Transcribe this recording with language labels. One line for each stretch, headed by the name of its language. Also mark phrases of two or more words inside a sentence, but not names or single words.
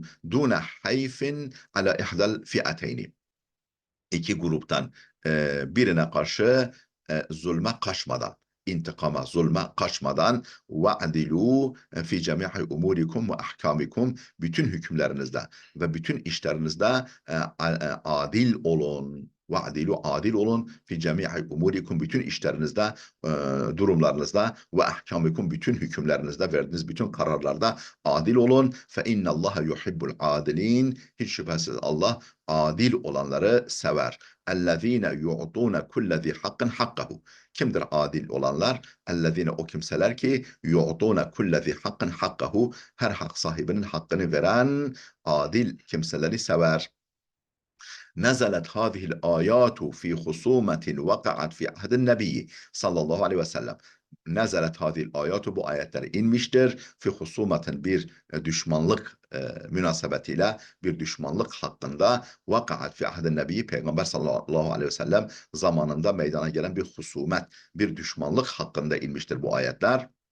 Arabic: دون حيف على إحدى الفئتين,
Turkish: iki gruptan birine karşı zulme kaçmadan, intikama, zulme kaçmadan,
Arabic: واعدلوا في جميع أموركم وأحكامكم,
Turkish: bütün hükümlerinizde ve bütün işlerinizde adil olun. Ve'dilu, adil olun,
Arabic: في جميع أموركم,
Turkish: bütün işlerinizde, durumlarınızda,
Arabic: وأحكامكم,
Turkish: bütün hükümlerinizde, verdiğiniz bütün kararlarda adil olun.
Arabic: فإن الله يحب العادلين,
Turkish: hiç şüphesiz Allah adil olanları sever.
Arabic: اَلَّذ۪ينَ يُعْطُونَ كُلَّ ذِي حَقٍّ حَقَّهُ.
Turkish: Kimdir adil olanlar? اَلَّذ۪ينَ, o kimseler ki
Arabic: يُعْطُونَ كُلَّ ذِي حَقٍّ حَقَّهُ,
Turkish: her hak sahibinin hakkını veren adil kimseleri sever.
Arabic: نزلت هذه الآيات في خصومة وقعت في عهد النبي صلى الله عليه وسلم. نزلت هذه الآيات,
Turkish: bu ayetler inmiştir.
Arabic: في خصومة,
Turkish: bir düşmanlık münasebetiyle, bir düşmanlık hakkında,
Arabic: وقعت في عهد النبي,
Turkish: Peygamber
Arabic: صلى الله عليه وسلم
Turkish: zamanında meydana gelen bir husumet, bir düşmanlık hakkında inmiştir bu ayetler.